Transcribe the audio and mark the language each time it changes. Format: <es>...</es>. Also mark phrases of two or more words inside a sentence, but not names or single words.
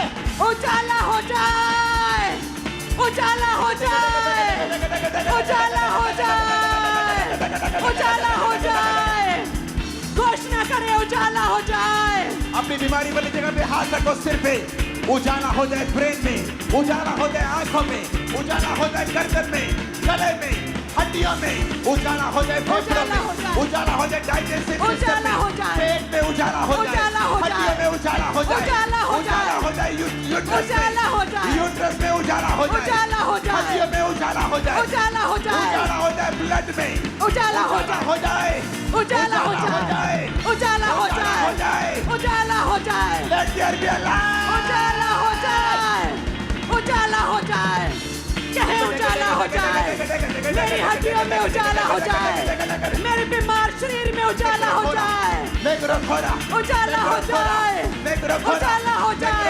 <hi>उजाला हो जाए, उजाला हो जाए, उजाला हो जाए, उजाला हो जाए। घोषणा करे उजाला हो जाए। अपनी बीमारी वाली जगह पे हाथ रखो, सिर पे उजाला हो जाए, ब्रेन में उजाला हो जाए, आंखों में उजाला हो जाए, गर्दन में, गले में, हड्डियों में उजाला हो जाए, फेफड़ों उजाला हो में जाए। उजाला हो जाए,</hi> <en>digestive system</en> <hi>उजाला हो में, जाए। पेट में उजाला हो जाए, उजाला हो हड्डियों जाए। में उजाला हो जाए, उजाला हो जाए। उजाला हो जाए, यूट्रस उजाला हो जाए। यूट्रस में उजाला हो जाए, उजाला हो जाए। हड्डियों में उजाला हो जाए, उजाला हो जाए। उजाला हो जाए, ब्लड में उजाला हो उजाला जाए। हो जाए, उजाला हो जाए। उजाला हो जाए। उजाला हो जाए।</hi> <en>Let there be a light.</en> <hi>उजाला हो जाए। उजाला हो जाए। कहे उजाला हो जाए। मेरी हड्डियों में उजाला हो जाए। मेरे बीमार शरीर में उजाला हो जाए। Necrofora. उजाला हो जाए। Necrofora. उजाला हो जाए।</hi>